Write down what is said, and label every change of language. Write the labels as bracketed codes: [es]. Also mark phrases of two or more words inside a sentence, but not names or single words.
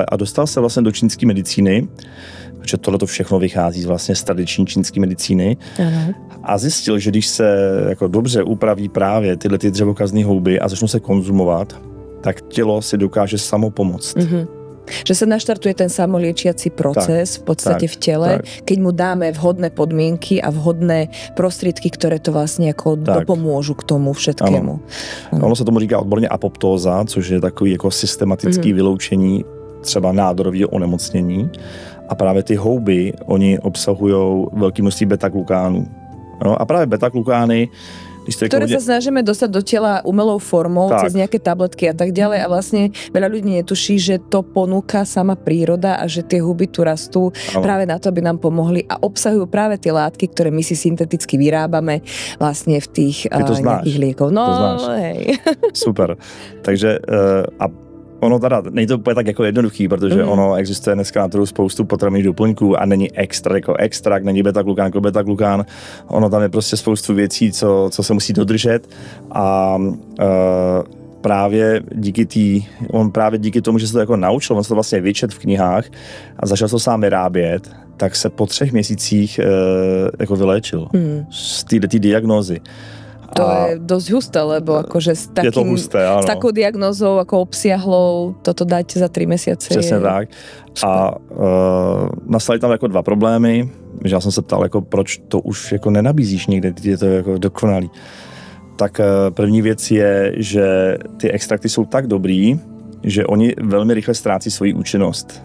[cs] A dostal se vlastně do čínské medicíny, protože tohle to všechno vychází vlastně z tradiční čínské medicíny. Ano. A zjistil, že když se jako dobře upraví právě tyhle ty dřevokazné houby a začnou se konzumovat, tak tělo si dokáže samo pomoct. [sk] Že sa naštartuje ten samoliečiaci proces v podstate v tele, keď mu dáme vhodné podmienky a vhodné prostriedky, ktoré to vlastne ako dopomôžu k tomu všetkému. [cs] Ono se tomu říká odborně apoptóza, což je takový jako systematický vyloučení třeba nádorového onemocnění. A právě ty houby, oni obsahují velké množství beta-glukánů. No a právě beta-glukány, [sk] ktoré sa snažíme dostať do tela umelou formou, cez nejaké tabletky a tak ďalej a vlastne veľa ľudí netuší, že to ponúka sama príroda a že tie huby tu rastú práve na to, aby nám pomohli a obsahujú práve tie látky, ktoré my si synteticky vyrábame vlastne v tých nejakých liekov. No, hej. Super. [cs] Takže ono teda není to úplně tak jako jednoduchý, protože ono existuje dneska na trhu spoustu potravinových doplňků a není extra jako extrakt, není beta-glukán jako beta-glukán. Ono tam je prostě spoustu věcí, co se musí dodržet a právě díky tomu, že se to jako naučil, on se to vlastně vyčet v knihách a začal to sám vyrábět, tak se po 3 měsících jako vyléčil z této diagnózy. [sk] To je dosť husté, lebo akože s takou diagnózou ako obsiahlou toto dať za 3 mesiace. [cs] Přesně tak. A nastaly tam jako 2 problémy, že já jsem se ptal, jako, proč to už jako nenabízíš někde, je to jako dokonalý. Tak první věc je, že ty extrakty jsou tak dobrý, že oni velmi rychle ztrácí svoji účinnost.